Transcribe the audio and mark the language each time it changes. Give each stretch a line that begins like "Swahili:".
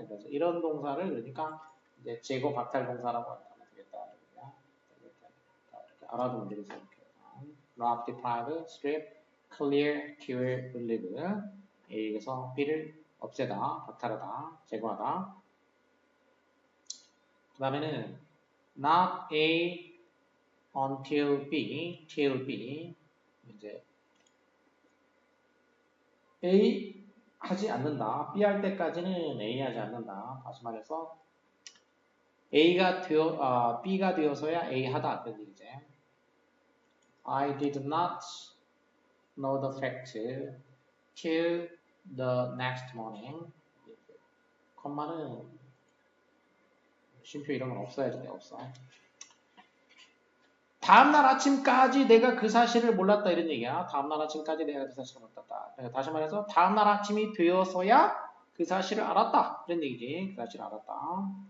Korean: 그래서 이런 동사를 그러니까 이제 제거 박탈 동사라고 하면 되겠다. 이렇게 알아두면 되겠어요.
English: rob, deprive, strip, clear, kill, relieve.
Korean: 여기서 B를 없애다, 박탈하다, 제거하다. 그 다음에는
English: not A until B, till B.
Korean: 이제 A 하지 않는다. B 할 때까지는 A 하지 않는다. 다시 말해서 B가 되어서야 A 하다. 그런 얘기지.
English: I did not know the fact till the next morning.
Korean: 컴마는 쉼표 이런 건 없어야지. 없어. 다음날 아침까지 내가 그 사실을 몰랐다 이런 얘기야. 다음날 아침까지 내가 그 사실을 몰랐다. 그러니까 다시 말해서 다음날 아침이 되어서야 그 사실을 알았다 이런 얘기지. 그 사실을 알았다.